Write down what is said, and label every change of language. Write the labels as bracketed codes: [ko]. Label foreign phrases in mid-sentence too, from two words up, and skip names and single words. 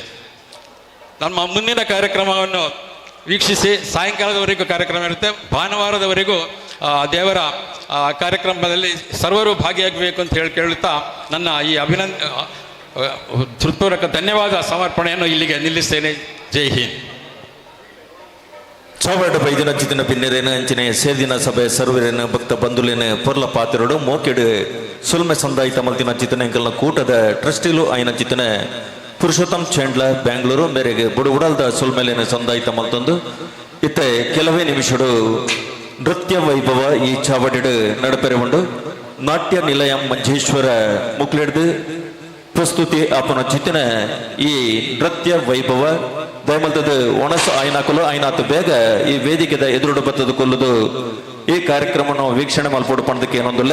[kn] ನಮ್ಮ ಮುಂದಿನ ಕಾರ್ಯಕ್ರಮವನ್ನು ವೀಕ್ಷಿಸಿ ಸಾಯಂಕಾಲದವರೆಗೂ ಕಾರ್ಯಕ್ರಮ ಇರುತ್ತೆ. ಭಾನುವಾರದವರೆಗೂ ದೇವರ ಕಾರ್ಯಕ್ರಮದಲ್ಲಿ ಸರ್ವರು ಭಾಗಿಯಾಗಬೇಕು ಅಂತ ಕೇಳುತ್ತಾ ನನ್ನ ಈ ಹೃತ್ಪೂರ್ವಕ ಧನ್ಯವಾದ ಸಮರ್ಪಣೆಯನ್ನು ಇಲ್ಲಿಗೆ ನಿಲ್ಲಿಸ್ತೇನೆ. [hi] जय हिंद. [tcy] ಚೌವರ್ಡ ಬೈದಿನ ಜಿದಿನ ಪಿನ್ನೆರೇನ ಅಂಚಿನ ಸೇದಿನ ಸಭೆ ಸರ್ವರೇನ ಭಕ್ತ ಬಂಧುಲೇನ ಪೊರ್ಲ ಪಾತ್ರರು ಮೋಕೆಡು ಸುಲ್ಮೆ ಸಂದಾಯಿತ ಮಲ್ತಿನ ಚಿತನ ಎಂಕಲ್ನ ಕೂಟದ ಟ್ರಸ್ಟಿಲು ಆಯ್ನ ಚಿತನ ಪುರುಷೋತ್ತಮ್ ಚೇಂಡ್ಲ ಬೆಂಗಳೂರು ಮೇರೆಗೆ ಬುಡುಗುಡಲ್ದ ಸುಲ್ಮೆಲೇನ ಸಂದಾಯಿತ ಮಲ್ತೊಂದು ಇತ್ತೆ ಕೆಲವೇ ನಿಮಿಷಡು ನೃತ್ಯ ವೈಭವ ಈ ಚಾವಡಿಡು ನಡಪೆರೆ ಉಂಡು ನಾಟ್ಯ ನಿಲಯಂ ಮಂಜೇಶ್ವರ ಮುಕ್ಲೆಡ್ದು ಪ್ರಸ್ತುತಿ ಅಪ್ಪನ ಚಿತ್ತಿನ ಈ ನೃತ್ಯ ವೈಭವ ದಯಮಲ್ತದ ಒಣಸು ಆಯ್ನಾಕಲು ಆಯ್ನಾತು ಬೇಗ ಈ ವೇದಿಕೆದ ಎದುರುಡು ಬತ್ತದ ಕೊಲ್ಲುದು ಈ ಕಾರ್ಯಕ್ರಮವನ್ನು ವೀಕ್ಷಣೆ ಮಲ್ಪೋಡು ಪಣದಕ್ಕೆ ಏನೊಂದಿಲ್ಲ.